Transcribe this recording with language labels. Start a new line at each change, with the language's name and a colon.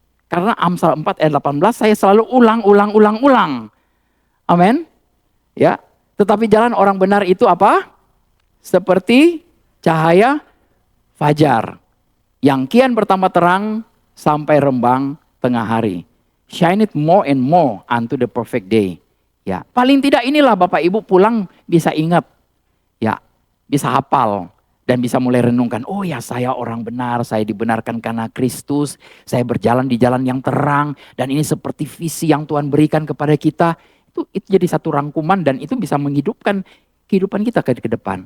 Indonesian: Karena Amsal 4 ayat 18 saya selalu ulang. Amin. Ya. Tetapi jalan orang benar itu apa? Seperti cahaya fajar. Yang kian bertambah terang sampai rembang tengah hari.
English: Shine it more and more unto the perfect day.
Indonesian: Ya, paling tidak inilah Bapak Ibu pulang bisa ingat. Ya, bisa hafal. Dan bisa mulai renungkan, oh ya saya orang benar, saya dibenarkan karena Kristus. Saya berjalan di jalan yang terang. Dan ini seperti visi yang Tuhan berikan kepada kita. Itu jadi satu rangkuman dan itu bisa menghidupkan kehidupan kita ke depan.